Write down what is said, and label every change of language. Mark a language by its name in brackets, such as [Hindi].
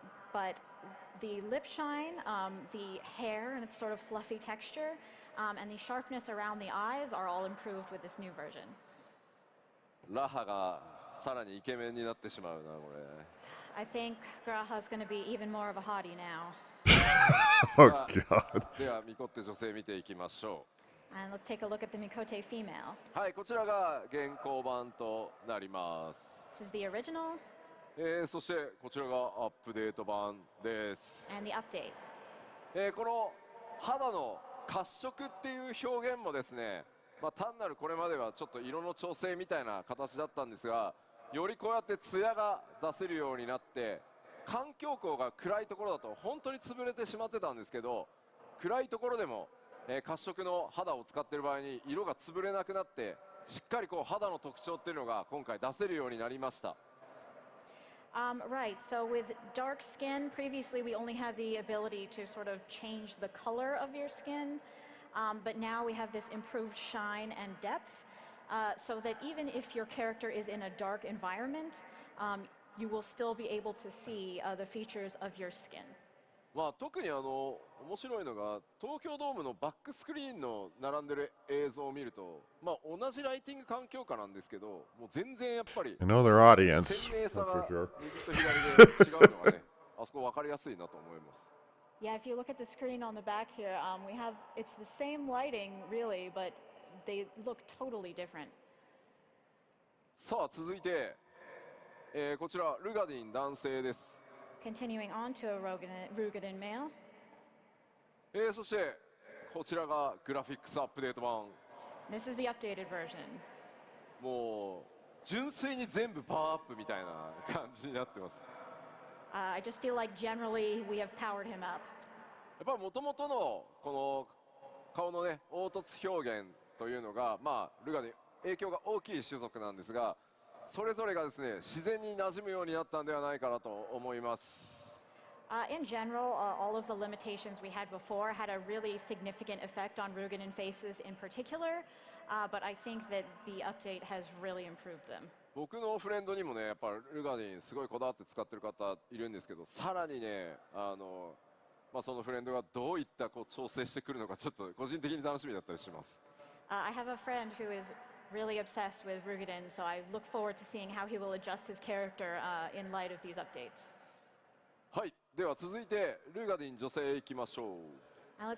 [English] But the lip shine, the hair and its sort of fluffy texture, and the sharpness around the eyes are all improved with this new version. [Japanese] ラハがさらにイケメンになってしまうなこれ。 [English] I think Graha's going to be even more of a hottie now. Oh, God. [Japanese] ではミコって女性見ていきましょ [English] And let's take a look at the Mikote female. う。 [Japanese] はい、こちらが現行版となります。 [English] This is the original [Japanese] そしてこちらがアップデート版です。 [English] and the update. [Japanese] この肌の褐色っていう表現もですね、単なるこれまではちょっと色の調整みたいな形だったんですが、よりこうやってツヤが出せるようになって、環境光が暗いところだと本当に潰れてしまってたんですけど、暗いところでも、褐色の肌を使っている場合に色が潰れなくなって、しっかりこう肌の特徴っていうのが今回出せるようになりました。 [English] Right, so with dark skin, previously we only had the ability to sort of change the color of your skin, but now we have this improved shine and depth, so that even if your character is in a dark environment, you will still be able to see the features of your skin. [Japanese] 特に面白いのが東京ドームのバックスクリーンの並んでる映像を見ると、同じライティング環境下なんですけど、もう全然やっぱり [English] I know their audience, [Japanese] 鮮明さ [English] that's [Japanese] が [English] for sure. [Japanese] 右と左で違うのがね、あそこ分かりやすいなと思います。 [English] Yeah, if you look at the screen on the back here, it's the same lighting really, but they look totally different. [Japanese] さあ続いて、こちらルガディン男性です。 [English] Continuing on to a Rugadin male. [Japanese] そしてこちらがグラフィックスアップデート版。 [English] This is the updated version. [Japanese] もう純粋に全部パワーアップみたいな感じになってます。 [English] I just feel like generally we have powered him up. [Japanese] やっぱり元々のこの顔のね凹凸表現というのがルガディン影響が大きい種族なんですが、それぞれがですね自然に馴染むようになったんではないかなと思います。 [English] In general, all of the limitations we had before had a really significant effect on Rugadin faces in particular, but I think that the update has really improved them. [Japanese] 僕のフレンドにもねやっぱルガディンすごいこだわって使ってる方いるんですけど、さらにねそのフレンドがどういったこう調整してくるのかちょっと個人的に楽しみだったりします。 [English] I have a friend who is really obsessed with Rugadin, so I look forward to seeing how he will adjust his character in light of these updates. [Japanese] はい、では続いてルガディン女性いきましょう。